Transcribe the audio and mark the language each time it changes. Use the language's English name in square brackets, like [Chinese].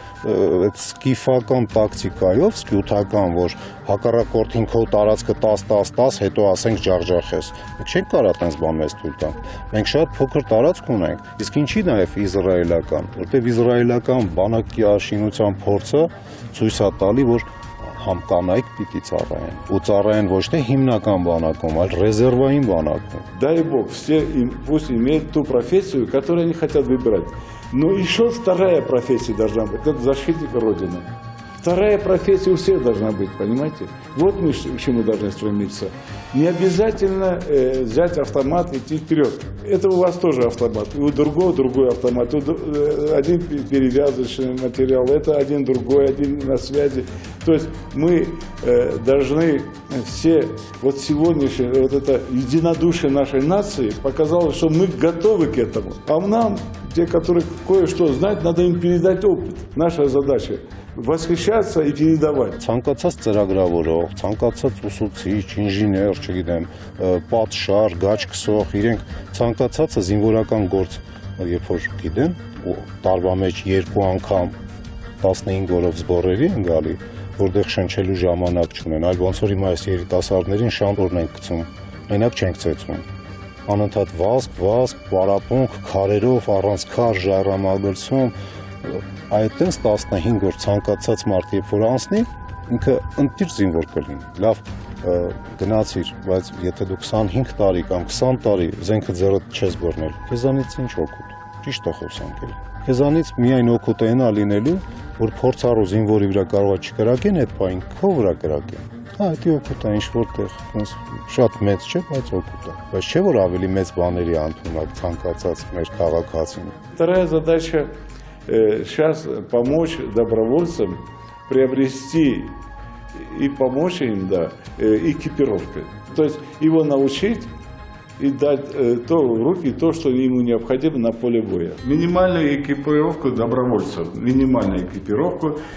[Armenian] այդ սկիֆական տակտիկայով, սկյութական, որ հակառակորդին քո տարածքը 10-10-10, հետո ասենք ջախջախես, մենք չենք կարող այդպես բան մեզ թույլ տանք, մենք շատ փոքր տարածք ունենք, իսկ ինչի նաև իսրայելական, որտեղ իսրայելական բանակի աշինության փորձը ցույց է տալի, որ համկանայք պիտի ծառայեն, ու ծառայեն ոչ թե հիմնական բանակում, այլ ռեզերվային բանակում։ [Russian] Дай Бог, все пусть имеют ту профессию, которую они хотят выбирать. Но еще вторая профессия должна быть, это защитник Родины. Вторая профессия у всех должна быть, понимаете? Вот мы к чему должны стремиться. Не обязательно взять автомат и идти вперед. Это у вас тоже автомат, и у другого другой автомат. Один перевязочный материал, это один другой, один на связи. То есть мы должны все, вот сегодняшнее, вот это единодушие нашей нации показало, что мы готовы к этому. А нам, те, которые кое-что знают, надо им передать опыт. Наша задача восхищаться и передавать. [Armenian] Ցանկացած ծրագրավորող, ցանկացած ուսուցիչ, ինժեներ, չգիտեմ, պատշար, գաճ քսող, իրենք ցանկացածը զինվորական գործ, երբ որ գիտեն, ու տարվա մեջ 2 անգամ 15 օրով զբորերի են գալի, որտեղ շնչելու ժամանակ չունեն, այլ ոնց որ հիմա այս երիտասարդներին շամպուրն են գցում, մենակ չենք ծեծում։ Անընդհատ վազք, պարապունք, քարերով, առանց քար, ժայռամագլցում, այդտենց 15 օր ցանկացած մարդ երբ որ անցնի, ինքը ընտիր զինվոր կլինի։ Լավ, գնացիր, բայց եթե դու 25 տարի կամ 20 տարի զենքը ձեռդ չես բռնել, քեզանից ինչ օգուտ։ Ճիշտ է խոսանք էլ։ Քեզանից միայն օգուտ է նա լինելու, որ փորձառու զինվորի վրա կարող է չկրակեն այդ բանը, քո վրա կրակեն։ Հա, դա օգուտ է ինչ որտեղ, շատ մեծ չէ, բայց օգուտ է։ Բայց չէ որ ավելի մեծ բաների անդունակ ցանկացած մեր քաղաքացին։ [Russian] Вторая задача сейчас помочь добровольцам приобрести и помочь им, да, экипировкой. То есть его научить и дать в руки то, что ему необходимо на поле боя. Минимальную экипировку добровольцев, минимальную экипировку.